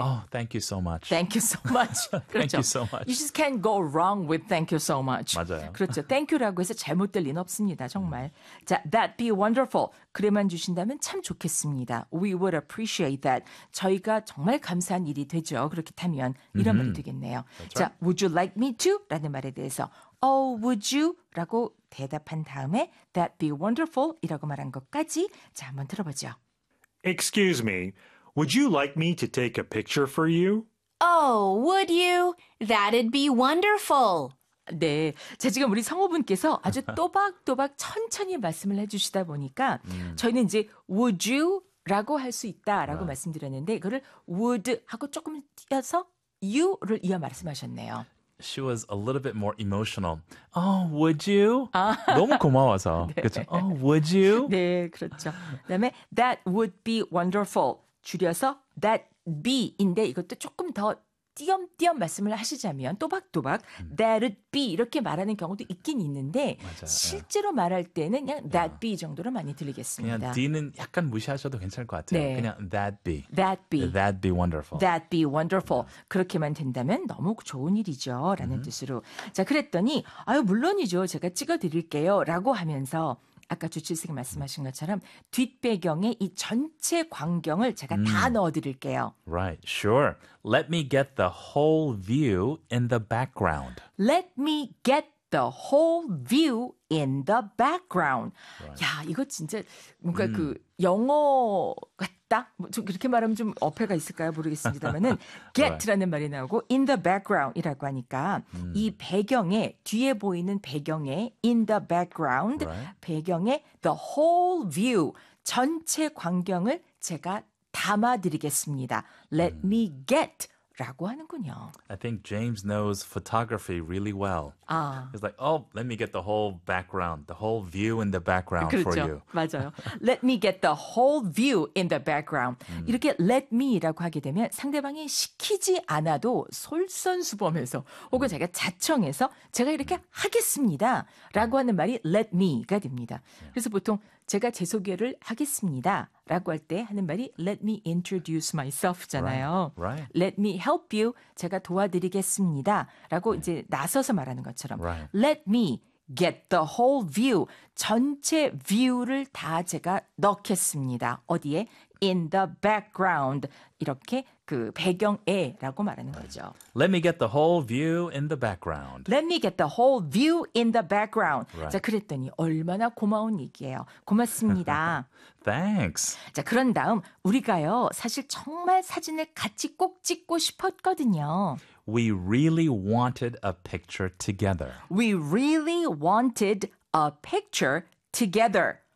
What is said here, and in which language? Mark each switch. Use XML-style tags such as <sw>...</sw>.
<en>oh, thank you so much. Thank you so much. Thank you so much. You just can't go wrong with thank you so much.</en> <ko>맞아요. 그렇죠. Thank you라고 해서 잘못될 리는 없습니다. 정말. 자,</ko> <en>that'd be wonderful.</en> <ko>그래만 주신다면 참 좋겠습니다.</ko> <en>We would appreciate that.</en> <ko>저희가 정말 감사한 일이 되죠. 그렇다면 이런 말이 되겠네요.</ko> <en>Right. 자, would you like me to?</en> <ko>라는 말에 대해서</ko> <en>Oh, would you?</en> <ko>라고 대답한 다음에</ko> <en>that'd be wonderful</en> <ko>이라고 말한 것까지 자, 한번 들어보죠.</ko> <en>Excuse me. Would you like me to take a picture for you? Oh, would you? That'd be wonderful.</en> <ko>네, 자, 지금 우리 성우분께서 아주 또박또박 천천히 말씀을 해주시다 보니까 저희는 이제</ko> <en>would you?</en> <ko>라고 할 수 있다라고 말씀드렸는데 그걸 would 하고 조금 띄어서 you를 이어 말씀하셨네요.</ko> <en>She was a little bit more emotional. Oh, would you?</en> <ko>아. 너무 고마워서. 네. 그렇죠?</ko> <en>Oh, would you?</en> <ko>네, 그렇죠. 그다음에</ko> <en>that would be wonderful.</en> <ko>줄여서</ko> <en>that be</en> <ko>인데 이것도 조금 더 띄엄띄엄 말씀을 하시자면 또박또박</ko> <en>that'd be</en> <ko>이렇게 말하는 경우도 있긴 있는데 맞아요. 실제로 말할 때는 그냥</ko> <en>that be</en> <ko>정도로 많이 들리겠습니다. 그냥 d는 약간 무시하셔도 괜찮을 것 같아요. 네.</ko> <en>그냥 that be. That be. That be wonderful. That be wonderful.</en> <ko>그렇게만 된다면 너무 좋은 일이죠. 라는 뜻으로. 자 그랬더니 아유 물론이죠. 제가 찍어드릴게요. 라고 하면서 아까 주칠생이 말씀하신 것처럼 뒷배경에 이 전체 광경을 제가 다 넣어드릴게요.</ko> <en>Right, sure. Let me get the whole view in the background. Let me get the whole view in the background. Right.</en> <ko>야, 이거 진짜 뭔가 그 영어 같다? 좀 그렇게 말하면 좀 어폐가 있을까요? 모르겠습니다만은 get라는</ko> <en>right.</en> <ko>말이 나오고</ko> <en>in the background</en> <ko>이라고 하니까 이 배경에 뒤에 보이는 배경에 in the background</ko> <en>right.</en> <ko>배경에</ko> <en>the whole view</en> <ko>전체 광경을 제가 담아드리겠습니다.</ko> <en>Let me get</en> <ko>라고 하는군요.</ko> <en>I think James knows photography really well.</en> <ko>아.</ko> <en>He's like, oh, let me get the whole background, the whole view in the background</en> <ko>그렇죠.</ko> <en>for you.</en> <ko>맞아요.</ko> <en>Let me get the whole view in the background.</en> <ko>이렇게 let me라고 하게 되면 상대방이 시키지 않아도 솔선수범해서 혹은 제가 자청해서 제가 이렇게 하겠습니다. 라고 하는 말이 let me가 됩니다. 그래서 보통 제가 제 소개를 하겠습니다. 라고 할 때 하는 말이</ko> <en>let me introduce myself</en> <ko>잖아요.</ko> <en>Right, right. Let me help you.</en> <ko>제가 도와드리겠습니다. 라고 이제 나서서 말하는 것처럼</ko> <en>right. let me get the whole view.</en> <ko>전체 view를 다 제가 넣겠습니다. 어디에?</ko> <en>In the background.</en> <ko>이렇게 그 배경에 라고 말하는</ko> <en>right.</en> <ko>거죠.</ko> <en>Let me get the whole view in the background. Let me get the whole view in the background. Right.</en> <ko>자, 그랬더니 얼마나 고마운 얘기예요. 고맙습니다.</ko> <en>Thanks.</en> <ko>자, 그런 다음 우리가요. 사실 정말 사진을 같이 꼭 찍고 싶었거든요.</ko> <en>We really wanted a picture together. We really wanted a picture together.</en>